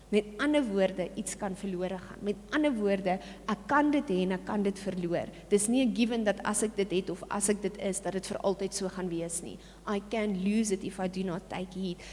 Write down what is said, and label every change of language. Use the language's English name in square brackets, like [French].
[Afrikaans] Met ander woorde, iets kan verlore gaan. Met ander woorde, ek kan dit hê en ek kan dit verloor. Dis nie 'n given dat as ek dit het of as ek dit is, dat dit vir altyd so gaan wees nie. [English] I can lose it if I do not take heed.